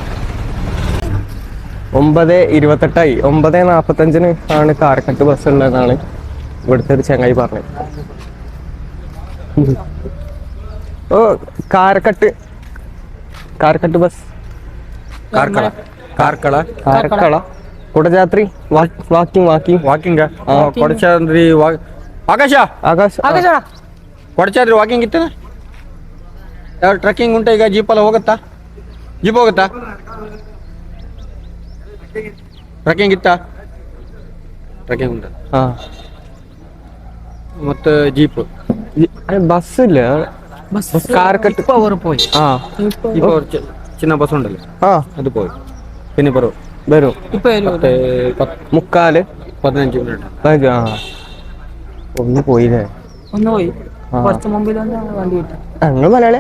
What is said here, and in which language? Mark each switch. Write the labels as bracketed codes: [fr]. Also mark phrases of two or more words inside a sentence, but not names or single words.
[ml] 9:28 9:45 ആണ് കാരക്കട്ട് ബസ് ഉള്ളതെന്നാണ് ഇവിടുത്തെ ഒരു ചങ്ങായി പറഞ്ഞത്. ഓ കാരക്കട്ട് ബസ് കാർക്കള കുടജാത്രി [kn] ವಾಕಿಂಗ್ ಕೊಡಚಾದ್ರಿ ಆಕಾಶ ಕೊಡಚಾದ್ರಿ ವಾಕಿಂಗ್ ಇತ್ತು. ಯಾವ ಟ್ರೆಕ್ಕಿಂಗ್ ಉಂಟಾ ಈಗ? ಜೀಪ್ ಹೋಗುತ್ತಾ? ಟ್ರೆಕ್ಕಿಂಗ್ ಇತ್ತಾ? ಟ್ರೆಕ್ಕಿಂಗ್ ಉಂಟಾ? ಮತ್ತೆ ಜೀಪ್ [ml] ബസ് ഇല്ല. കാരക്കട്ട് ചിന്ന ബസ് ഉണ്ടല്ലോ, അത് പോയി. പിന്നെ വരും 15 മിനിറ്റ്. ഒന്ന് പോയില്ലേ? ഞങ്ങൾ മലയാളിയാ?